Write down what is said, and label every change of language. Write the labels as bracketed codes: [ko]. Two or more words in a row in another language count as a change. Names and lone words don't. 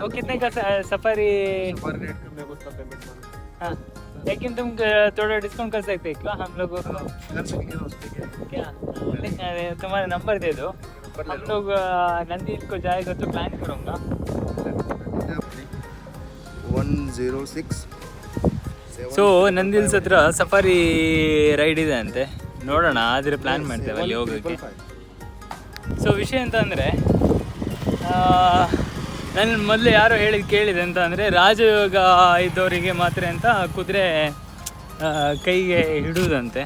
[hi] वो कितने का सफारी? सफारी रेट का मैं उसका पेमेंट हाँ लेकिन तुम थोड़ा डिस्काउंट कर सकते हैं क्या हम लोग को? कर सकेंगे उस पे क्या क्या तुम्हारा नंबर दे दो, हम लोग नंदी हिल को जाएगा तो प्लान करूँगा। 106 [kn] ಸೊ ನಂದಿ ಹಿಲ್ಸ್ ಹತ್ರ [en] safari ride [kn] ಇದೆ ಅಂತೆ, ನೋಡೋಣ ಆದರೆ ಪ್ಲ್ಯಾನ್ ಮಾಡ್ತೇವೆ ಅಲ್ಲಿ ಹೋಗೋಕ್ಕೆ. ಸೊ ವಿಷಯ ಅಂತ ಅಂದರೆ, ನಾನು ಮೊದಲು ಯಾರೋ ಕೇಳಿದೆ ಅಂತ ಅಂದರೆ, ರಾಜಯೋಗ ಇದ್ದವರಿಗೆ ಮಾತ್ರ ಅಂತ ಕುದುರೆ ಕೈಗೆ ಹಿಡುವುದಂತೆ.